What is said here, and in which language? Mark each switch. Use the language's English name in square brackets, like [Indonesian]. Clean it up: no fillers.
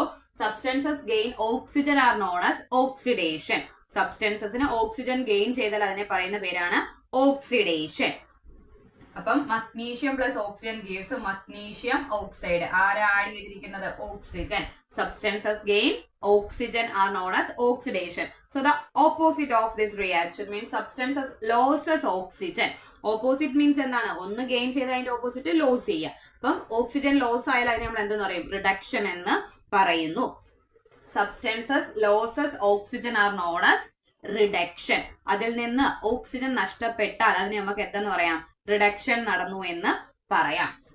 [English] So substances gain oxygen are known as oxidation. [Malayalam] സബ്സ്റ്റൻസസിന് oxygen gain ചെയ്താൽ അതിനെ പറയുന്ന പേരാണ് ഓക്സിഡേഷൻ. [English] അപ്പം magnesium plus oxygen gives magnesium oxide. [Malayalam] ആരാ ആഡ് ചെയ്തിരിക്കുന്നത് [English] Oxygen. Substances gain oxygen are known as oxidation. So the opposite of this reaction means substances loses oxygen. Opposite means [Malayalam] എന്താണ് ഒന്ന് gain ചെയ്ത് അതിന്റെ ഓപ്പോസിറ്റ് ലോസ് ചെയ്യുക. അപ്പം oxygen loss ആയാൽ അതിനെ നമ്മൾ എന്തെന്ന് പറയും റിഡക്ഷൻ എന്ന് പറയുന്നു. [English] Substances loses oxygen are known as reduction. [Malayalam] അതിൽ നിന്ന് ഓക്സിജൻ നഷ്ടപ്പെട്ടാൽ അതിനെ നമുക്ക് എന്തെന്ന് പറയാം റിഡക്ഷൻ നടന്നു എന്ന് പറയാം.